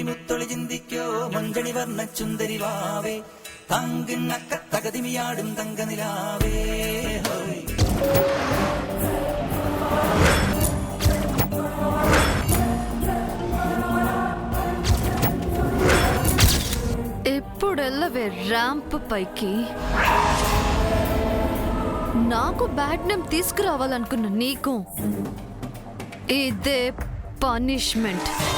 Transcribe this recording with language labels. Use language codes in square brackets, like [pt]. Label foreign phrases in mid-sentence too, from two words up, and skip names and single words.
[ml] മുത്തൊളി ചിന്തിക്കോ മഞ്ചണി വർണ്ണ ചുന്ദരി വാവേ തങ്കിണ്ണക്ക തകതിമിയാടും തങ്കനിലാവേ [te] ఎప్పుడెల్లవే ర్యాంప్ పైకి. నాకు [en] bad name [te] తీసుకురావాలనుకున్న నీకు ఇదే పనిష్మెంట్.